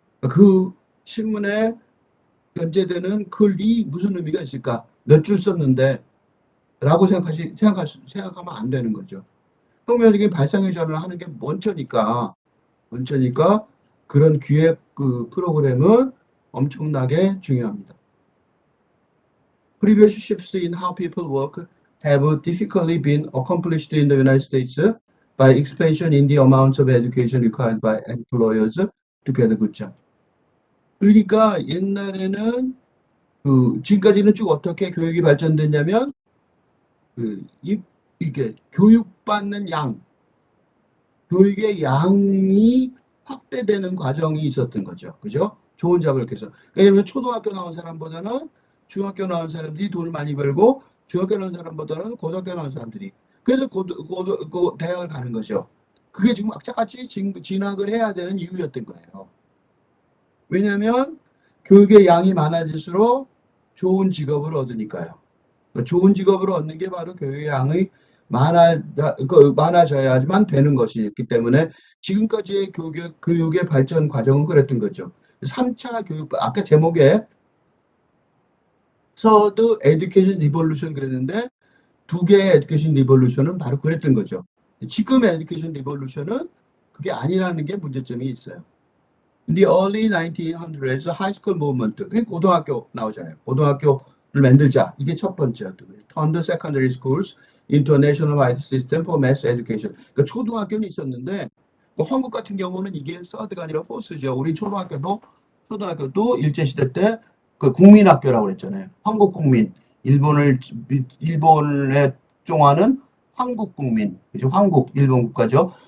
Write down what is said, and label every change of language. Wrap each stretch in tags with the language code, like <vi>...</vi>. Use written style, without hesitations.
<ko>그 신문에 연재되는 글이 무슨 의미가 있을까? 몇 줄 썼는데 라고 생각하면 안 되는 거죠. 혁명적인 발상의 전환을 하는 게 먼저니까 그런 기획 그 프로그램은 엄청나게 중요합니다.</ko> <en>Previous shifts in how people work have difficultly been accomplished in the United States by expansion in the amount of education required by employers to get a good job.</en> <ko>그러니까 옛날에는 지금까지는 쭉 어떻게 교육이 발전됐냐면 이게 교육받는 교육의 양이 확대되는 과정이 있었던 거죠. 그죠? 좋은 잡을 이렇게 해서. 그러니까 예를 들면 초등학교 나온 사람보다는 중학교 나온 사람들이 돈을 많이 벌고 중학교 나온 사람보다는 고등학교 나온 사람들이. 그래서 대학을 가는 거죠. 그게 지금 악착같이 진학을 해야 되는 이유였던 거예요. 왜냐하면 교육의 양이 많아질수록 좋은 직업을 얻으니까요. 좋은 직업을 얻는 게 바로 교육의 양이 많아져야지만 되는 것이기 때문에 지금까지의 교육의 발전 과정은 그랬던 거죠. 3차 교육, 아까 제목에 서드 에듀케이션 리볼루션 그랬는데 두 개의 에듀케이션 리볼루션은 바로 그랬던 거죠. 지금의 에듀케이션 리볼루션은 그게 아니라는 게 문제점이 있어요.</ko> <en>In the early 1900s, high school movement,</en> <ko>그게 고등학교 나오잖아요. 고등학교를 만들자. 이게 첫 번째였던 거예요.</ko> <en>Turn the secondary schools into a nationwide system for mass education.</en> <ko>그러니까 초등학교는 있었는데, 한국 같은 경우는 이게 서드가 아니라 포스죠. 우리 초등학교도 일제시대 때 그 국민학교라고 그랬잖아요. 한국 국민. 일본에 종하는 한국 국민. 그죠? 일본 국가죠.</ko>